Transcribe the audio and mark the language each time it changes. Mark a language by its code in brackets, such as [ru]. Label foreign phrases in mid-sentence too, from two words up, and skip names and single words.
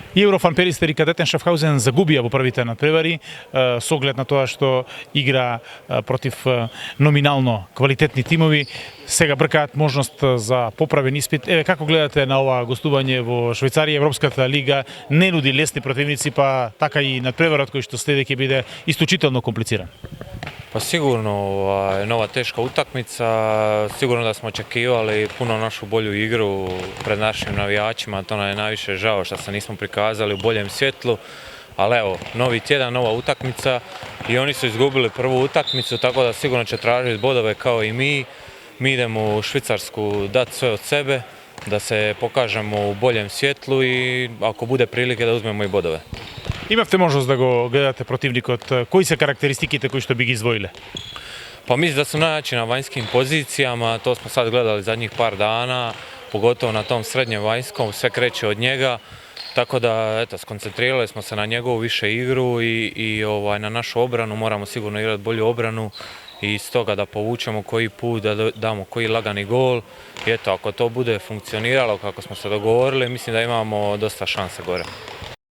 [mk] И Еврофан Перистер и Кадетен Шафхаузен загубија во првите надпревари со оглед на тоа што игра против номинално квалитетни тимови. Сега бркаат можност за поправен испит. Еве како гледате на ова гостување во Швајцарија? Европската лига не нуди лесни противници, па така и надпреварот кој што следи ќе биде исклучително комплициран. [hr] Pa sigurno nova teška utakmica, sigurno da smo očekivali puno našu bolju igru pred našim navijačima, to nam je najviše žao što se nismo prikazali u boljem svjetlu, ali evo, novi tjedan, nova utakmica i oni su izgubili prvu utakmicu, tako da sigurno će tražiti bodove kao i mi. Mi idemo u Švicarsku dati sve od sebe, da se pokažemo u boljem svjetlu i ako bude prilike da uzmemo i bodove. [mk] Имавте можност да го гледате противникот. Кои се карактеристиките кои што би ги издвоиле? [hr] Pa mislim da su najjači na vanjskim pozicijama, to smo sad gledali zadnjih par dana, pogotovo na tom srednjem vanjskom, sve kreće od njega, tako da eto, skoncentrirali smo se na njegovu više igru i na našu obranu, moramo sigurno igrati bolju obranu i stoga da povučemo koji put, da damo koji lagani gol i eto, ako to bude funkcioniralo kako smo se dogovorili, mislim da imamo dosta šanse gore.